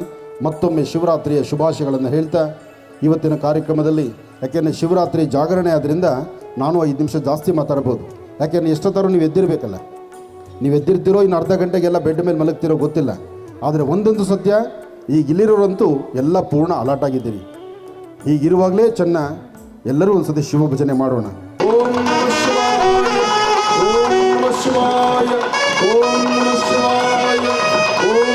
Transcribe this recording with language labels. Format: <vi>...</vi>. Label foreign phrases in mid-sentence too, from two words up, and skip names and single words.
<kn>ಮತ್ತೊಮ್ಮೆ ಶಿವರಾತ್ರಿಯ ಶುಭಾಶಯಗಳನ್ನು ಹೇಳ್ತಾ ಇವತ್ತಿನ ಕಾರ್ಯಕ್ರಮದಲ್ಲಿ, ಯಾಕೆಂದರೆ ಶಿವರಾತ್ರಿ ಜಾಗರಣೆ ಆದ್ದರಿಂದ ನಾನು 5 ನಿಮಿಷ ಜಾಸ್ತಿ ಮಾತಾಡ್ಬೋದು. ಯಾಕೆಂದರೆ ಎಷ್ಟೊತ್ತಾರು ನೀವು ಎದ್ದಿರಬೇಕಲ್ಲ, ನೀವು ಎದ್ದಿರ್ತಿರೋ, ಇನ್ನು ಅರ್ಧ ಗಂಟೆಗೆಲ್ಲ ಬೆಡ್ ಮೇಲೆ ಮಲಗ್ತಿರೋ ಗೊತ್ತಿಲ್ಲ. ಆದರೆ ಒಂದೊಂದು ಸತ್ಯ, ಈಗ ಇಲ್ಲಿರೋರಂತೂ ಎಲ್ಲ ಪೂರ್ಣ ಅಲರ್ಟ್ ಆಗಿದ್ದೀರಿ. ಹೀಗಿರುವಾಗಲೇ ಚೆನ್ನ ಎಲ್ಲರೂ ಒಂದು ಸತಿ ಶಿವ ಭಜನೆ ಮಾಡೋಣ.</kn> <sa>ಓಂ ನಮಃ ಶಿವಾಯ, ಓಂ ನಮಃ ಶಿವಾಯ, ಓಂ ನಮಃ ಶಿವಾಯ, ಓಂ</sa>